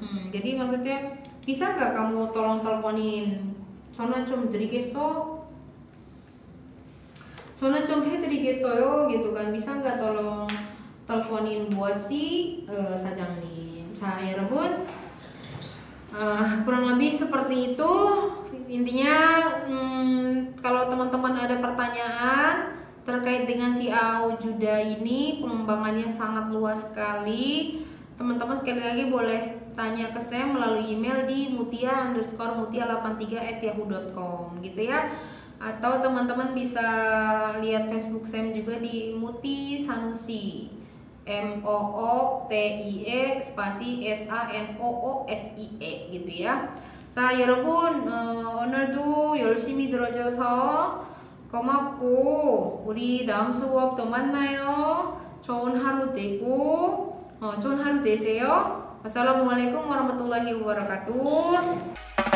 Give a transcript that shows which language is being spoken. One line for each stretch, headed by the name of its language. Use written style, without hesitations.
Indonesian: Jadi maksudnya bisa nggak kamu tolong teleponin?
Korean: 전화 좀 드리겠어? 전화 좀 해드리겠어요
Indonesian: gitu kan. Bisa nggak tolong teleponin buat si Sajangnim. 여러분, kurang lebih seperti itu intinya. Kalau teman-teman ada pertanyaan terkait dengan si Aujuda ini, pengembangannya sangat luas sekali. Teman-teman sekali lagi boleh tanya ke saya melalui email di mutia_mutia83@yahoo.com gitu ya. Atau teman-teman bisa lihat Facebook saya juga di Muti Sanusi, MOOTIE spasi SANOOSIE gitu ya.
Korean: 자 여러분, 오늘도 열심히 들어줘서 고맙고 우리 다음 수업 또 만나요. 좋은 하루 되세요.
Arabic: Wassalamualaikum warahmatullahi wabarakatuh.